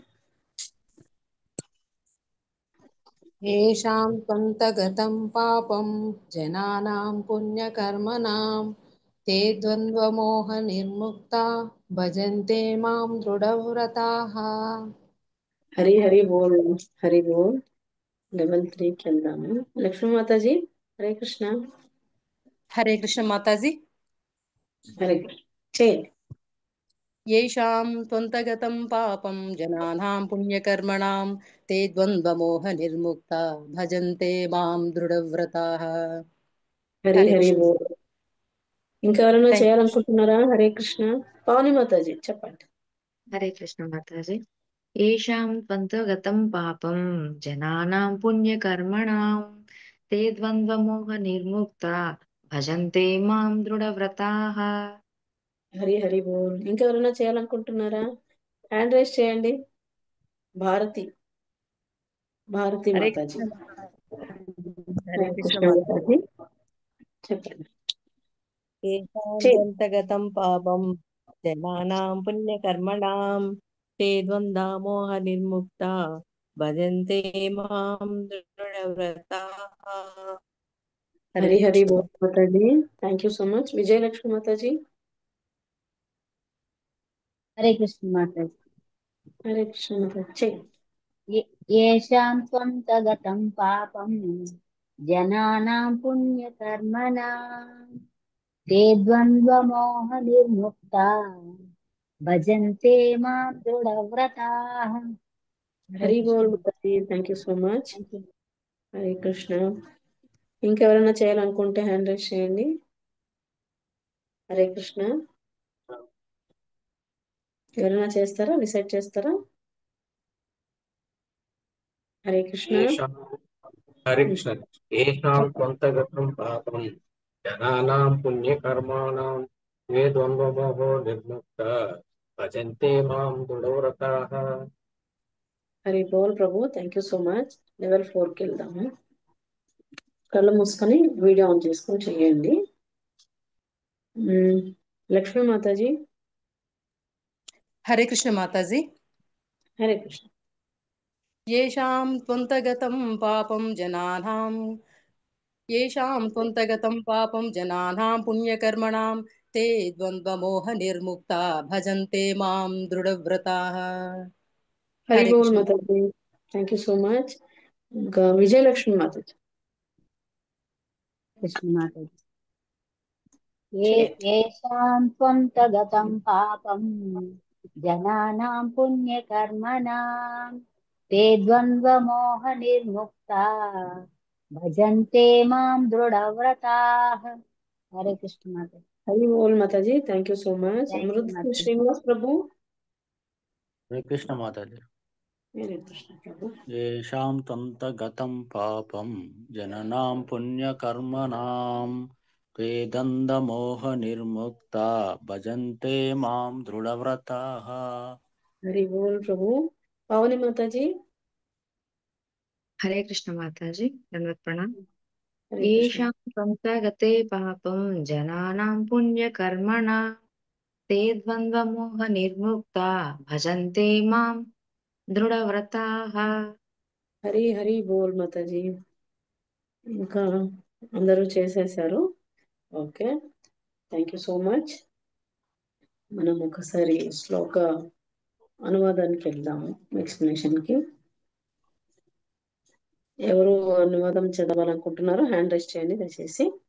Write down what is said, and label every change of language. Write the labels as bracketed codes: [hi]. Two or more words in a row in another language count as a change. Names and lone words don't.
[sa] ఏషాం త్వంతగతం పాపం జనానాం పుణ్యకర్మణాం తే ద్వంద్వమోహ నిర్ముక్తా భజంతే మాం దృఢవ్రతాః. [te] హరి హరి బోల్. హరి బోల్. లెవెల్ 3కి వెళ్దాము. లక్ష్మీ మాతాజీ, హరే కృష్ణ. హరే కృష్ణ మాతాజీ. హరే కృష్ణ, చేయండి. [sa] येषां त्वन्तगतं पापं जनानां पुण्यकर्मणां ते द्वन्द्वमोहनिर्मुक्ता भजन्ते मां दृढव्रताः. [te] హరి హరే హరి కృష్ణ. బోల్. ఇంకెవరైనా [en] thank you. [te] చేయాలనుకుంటున్నారా? హరే కృష్ణ. పవని మాతాజీ చెప్పండి. హరే కృష్ణ మాతాజీ. [sa] येषां त्वन्तगतं पापं जनानां पुण्यकर्मणां ते द्वन्द्वमोहनिर्मुक्ता भजन्ते मां दृढव्रताः. [te] హరి హరి బోల్. ఇంకెవరైనా చేయాలనుకుంటున్నారా? [en] hand raise [te] చేయండి. భారతి హరే మాతాజీ. కృష్ణ. హరే హరే కృష్ణ కృష్ణ మాత. మాతాజీ చెప్పండి. [sa] येषां [te] చే [sa] त्वन्तगतं पापं जनानां पुण्यकर्मणां ते द्वन्द्वमोहनिर्मुक्ता भजन्ते मां दृढव्रताः. हरे [te] హరి హరి [sa] कृष्ण [te] బోల్ మాతాజీ. [en] thank you so much. [te] విజయలక్ష్మి మాతాజీ. హరే కృష్ణ మాతాజీ. హరే కృష్ణ మాతాజీ చే [sa] येषां त्वन्तगतं पापं जनानां पुण्यकर्मणां ते द्वन्द्वमोहनिर्मुक्ता भजन्ते मां दृढव्रताः. हरे [te] హరి [sa] कृष्ण [te] బోల్ మాత. మాతాజీ. [en] thank you so much. Thank you. [te] హరే కృష్ణ. ఇంకెవరైనా చేయాలనుకుంటే [en] hand raise [te] చేయండి. హరే కృష్ణ. ఎవరైనా చేస్తారా? రిసైట్ చేస్తారా? హరే కృష్ణ. [sa] येषां हरे कृष्ण येषां त्वन्तगतं पापं जनानां पुण्यकर्माणां ये द्वन्द्वमोहो निर्मुक्ता भजन्ते मां दृढव्रताः. [te] హరి బోల్ ప్రభు. [en] thank you so much. [te] లెవెల్ 4కి వెళ్దాము. కళ్ళు మూసుకొని [en] video on [te] చేసుకొని చేయండి. లక్ష్మీ మాతాజీ. హరే కృష్ణ మాతాజీ. హరే కృష్ణ. [sa] येषां त्वन्तगतं पापं जनानां येषां त्वन्तगतं पापं जनानां पुण्यकर्मणां ते द्वन्द्वमोहनिर्मुक्ता भजन्ते मां दृढव्रताः. [te] హరి [sa] हरे [te] బోల్ [sa] कृष्ण. [te] మాతాజీ. [en] thank you so much. [te] ఇంకా విజయలక్ష్మి మాతాజీ కృష్ణ మాతాజి. చేయండి. [sa] येषां त्वन्तगतं पापं जनानां पुण्यकर्मणां ते द्वन्द्वमोहनिर्मुक्ता भजन्ते मां दृढव्रताः. [te] హరే కృష్ణ మాతాజి. హరి బోల్ మాతాజీ. [en] thank you so much. Thank you, [te] అమృత్ మాతాజి. శ్రీనివాస్ ప్రభు. హరే కృష్ణ మాతాజీ. హరే కృష్ణ ప్రభు. [sa] येषां त्वन्तगतं पापं जननां पुण्यकर्मणां ते दन्दमोहनिर्मुक्ता भजन्ते मां दृढव्रताः. [te] హరి బోల్ ప్రభు. పవని మాతాజీ. హరే కృష్ణ మాతాజీ. ధన్యవాద ప్రణామ్. హరే కృష్ణ. [sa] येषां त्वन्तगते पापं जनानां पुण्यकर्मणा ते द्वन्द्वमोहनिर्मुक्ता भजन्ते मां दृढव्रताः. [te] హరి హరి బోల్ మాతాజీ. ఇంకా అందరూ చేసేసారు. ఓకే, [en] thank you so much. [te] మనం ఒకసారి శ్లోక అనువాదానికి వెళ్దాము, ఎక్స్ప్లెనేషన్కి. ఎవరు అనువాదం చదవాలనుకుంటున్నారో [en] hand raise [te] చేయండి దయచేసి.